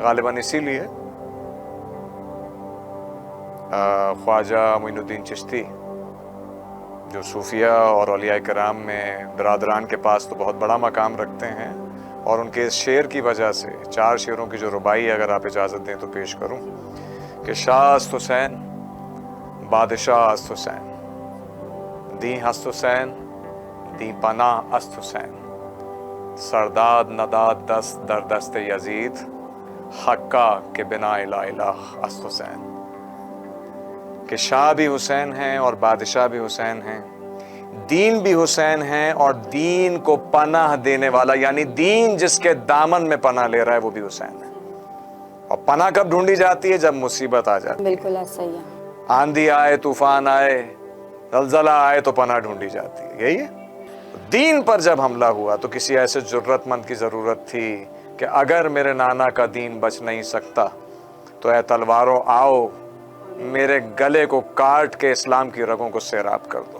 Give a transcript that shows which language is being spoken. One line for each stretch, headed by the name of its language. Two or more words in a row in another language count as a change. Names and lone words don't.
Urdu: غالباً اسی لیے خواجہ معین الدین چشتی، جو صوفیہ اور اولیاء کرام میں برادران کے پاس تو بہت بڑا مقام رکھتے ہیں، اور ان کے اس شعر کی وجہ سے 4 شعروں کی جو ربائی اگر آپ اجازت دیں تو پیش کروں کہ
Persian: شاہ است حسین، بادشاہ است حسین، دی ہست حسین، دی پناہ است حسین، سرداد نداد دست در دست یزید، حقا کے بنا لا الہ است حسین۔
Urdu: کہ شاہ بھی حسین ہیں اور بادشاہ بھی حسین ہیں، دین بھی حسین ہیں، اور دین کو پناہ دینے والا، یعنی دین جس کے دامن میں پناہ لے رہا ہے وہ بھی حسین ہے۔ اور پناہ کب ڈھونڈی جاتی ہے؟ جب مصیبت آ جاتی ہے۔ بالکل صحیح ہے۔ آندھی آئے، طوفان آئے، زلزلہ آئے تو پناہ ڈھونڈی جاتی ہے. یہی ہے. دین پر جب حملہ ہوا تو کسی ایسے ضرورتمند کی ضرورت تھی کہ اگر میرے نانا کا دین بچ نہیں سکتا تو اے تلوارو آؤ، میرے گلے کو کاٹ کے اسلام کی رگوں کو سیراب کر دو.